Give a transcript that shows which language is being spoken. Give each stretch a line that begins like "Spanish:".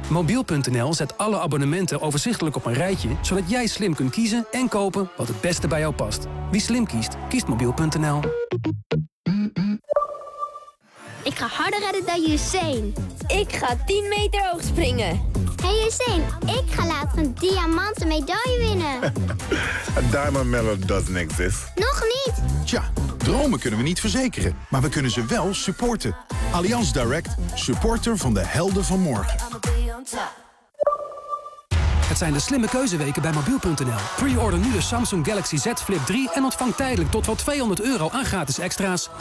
Dutch: Mobiel.nl zet alle abonnementen overzichtelijk op een rijtje, zodat jij slim kunt kiezen en kopen wat het beste bij jou past. Wie slim kiest, kiest Mobiel.nl. Ik ga harder redden dan Usain. Ik ga 10 meter hoog springen. Hey Usain, ik ga later een diamanten medaille winnen.
English: A diamond medal doesn't exist.
Dutch: Nog niet. Tja, dromen kunnen we niet verzekeren, maar we kunnen ze wel supporten. Allianz Direct, supporter van de helden van morgen. Het zijn de slimme keuzeweken bij Mobiel.nl. Pre-order nu de Samsung Galaxy Z Flip 3 en ontvang tijdelijk tot wel €200 aan gratis extra's.